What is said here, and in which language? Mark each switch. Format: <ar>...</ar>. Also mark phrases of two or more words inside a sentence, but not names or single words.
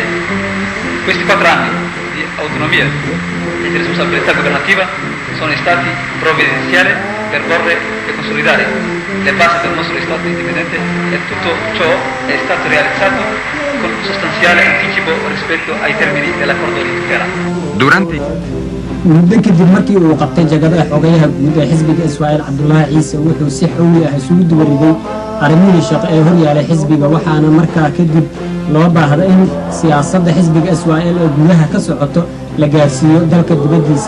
<it>Questi 4 anni di autonomia e di responsabilità governativa sono stati provvidenziali per porre e consolidare le basi del nostro Stato indipendente e tutto ciò è stato realizzato con sostanziale anticipo rispetto ai termini dell'accordo di Tutela. Durante</it> <so>muddo kadib markii uu qabtay jagada xogayaha guud ee xisbiga SYL Cabdullaahi Ciise wuxuu si xawli ah isugu duwareegay arrimihii shaqo ee horyaalay xisbiga waxaana markaa kadib loo baahday in siyaasadda xisbiga SYL ee gudaha ka socoto la gaarsiiyo dalka dibadiisa.</so>